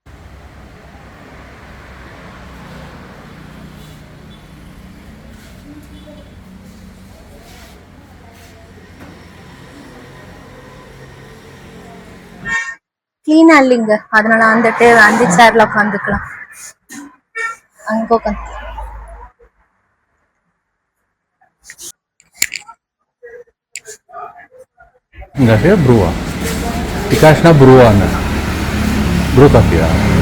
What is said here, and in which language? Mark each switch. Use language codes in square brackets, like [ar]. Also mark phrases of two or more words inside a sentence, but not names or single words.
[ta] கிளீனா இல்லைங்க, அதனால அந்த சேர்ல உட்காந்துக்கலாம். அங்க உட்காந்து [id] Enggak sih, brewa. Dikasihnya brewa nih. [en] Brew coffee [id] ya.